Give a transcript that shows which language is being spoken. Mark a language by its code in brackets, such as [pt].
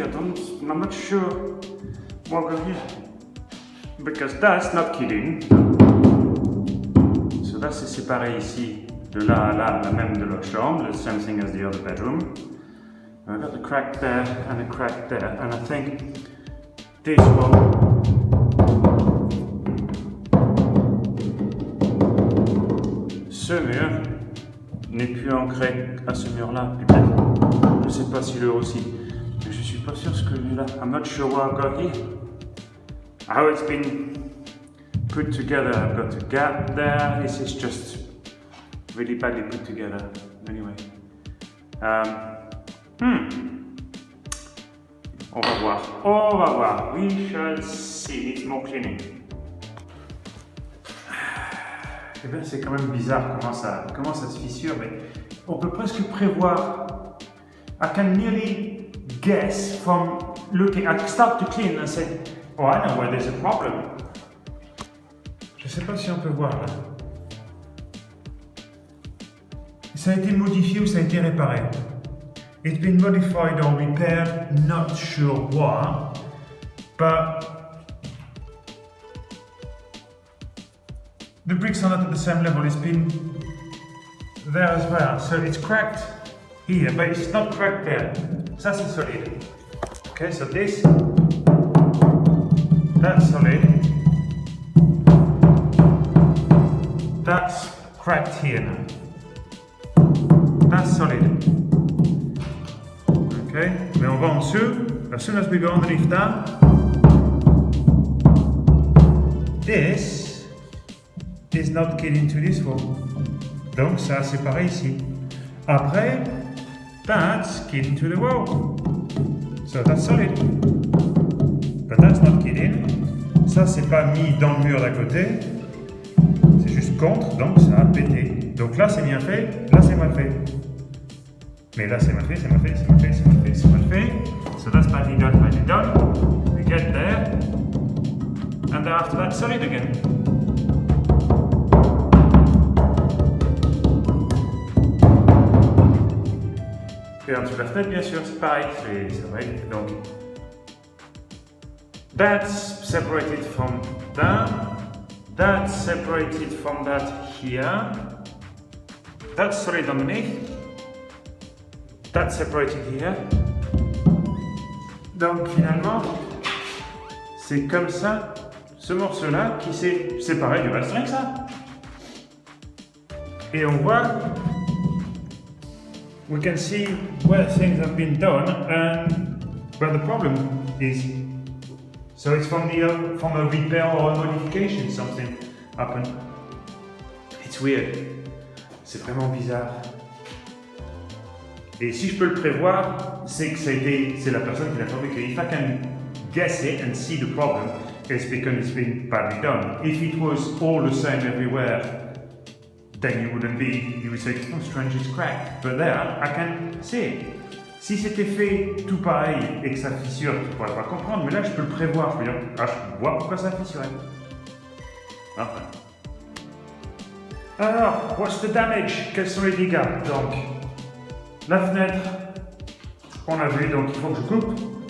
[en] I'm not sure what I've got here. Because that's not kidding. [fr] So là c'est séparé ici de là à là, la même de l'autre chambre. [en] The same thing as the other bedroom. I've got a crack there and a crack there. And I think this one. [fr] Ce mur n'est plus ancré à ce mur-là. Je ne sais pas si le aussi, mais je suis pas sûr ce que j'ai là. [en] I'm not sure what I've got here. How it's been put together. I've got a gap there. This is just really badly put together. Anyway. [fr] On va voir. On va voir. [en] We shall see. It's more cleaning. [fr] Eh bien, c'est quand même bizarre comment ça se fissure, mais on peut presque prévoir. [en] I can nearly guess from looking. I start to clean and say, "Oh, I know where there's a problem." [fr] Je sais pas si on peut voir là. Ça a été modifié ou ça a été réparé. [en] It's been modified or repaired. Not sure what, but the bricks are not at the same level. It's been there as well, so it's cracked here, but it's not cracked there. [fr] Ça c'est solide. [en] Okay, so this, that's solid. That's cracked here now. That's solid. Okay, [fr] mais on va en dessous. [en] As soon as we go underneath that, this is not getting to this wall. [fr] Donc ça c'est pareil ici. Après, [en] that's getting to the wall. So that's solid. But that's not getting. [fr] Ça c'est pas mis dans le mur d'à côté. C'est juste contre, donc ça a pété. Donc là c'est bien fait, là c'est mal fait. Mais là c'est mal fait, c'est mal fait, c'est mal fait, c'est mal fait, c'est mal fait. [en] So that's badly done, badly done. We get there. And then after that, solid again. [fr] Et en dessous de la fenêtre, bien sûr, c'est pareil, c'est vrai. [en] Donc, that's separated from that. That's separated from that here. That's solid underneath. That's separated here. [fr] Donc finalement, c'est comme ça, ce morceau-là qui s'est séparé du reste, rien que ça. Et on voit, [en] we can see where things have been done and where the problem is. So it's from a repair or a modification, something happened. It's weird. [fr] C'est vraiment bizarre. Et si je peux le prévoir, c'est que c'est la personne qui l'a fabriqué. [en] If I can guess it and see the problem, it's because it's been badly done. If it was all the same everywhere, then you would say, oh, strange, it's cracked. But there, I can see it. [fr] Si c'était fait tout pareil et que ça fissure, tu ne pourrais pas comprendre, mais là, je peux le prévoir. Je peux dire, je vois pourquoi ça fissurait. Enfin. Alors, [en] what's the damage? [fr] Quels sont les dégâts? Donc, la fenêtre, on a vu, donc il faut que je coupe.